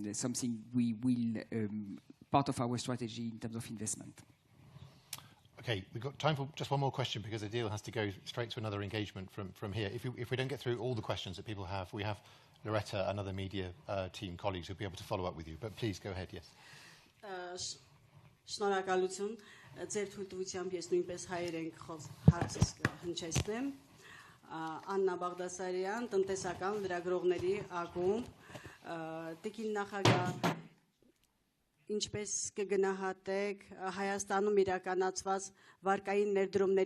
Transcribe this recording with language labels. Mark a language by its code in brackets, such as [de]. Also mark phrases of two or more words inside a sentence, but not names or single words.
[en] So that's something we will part of our strategy in terms of investment. Okay, we've got time for just one more question because Odile has to go straight to another engagement from here. If we don't get through all the questions that people have, we have Loretta and other media team colleagues who'll be able to follow up with you. But please go ahead, yes. [hy] Շնորհակալություն ձեր թույլտվությամբ ես նույնպես հայերեն հարցս հնչեցնեմ Աննա Բաղդասարյան տնտեսական լրագրողների ակումբ Տիկին նախագահ Ինչպես կգնահատեք Հայաստանում իրականացված վարկային ներդրումների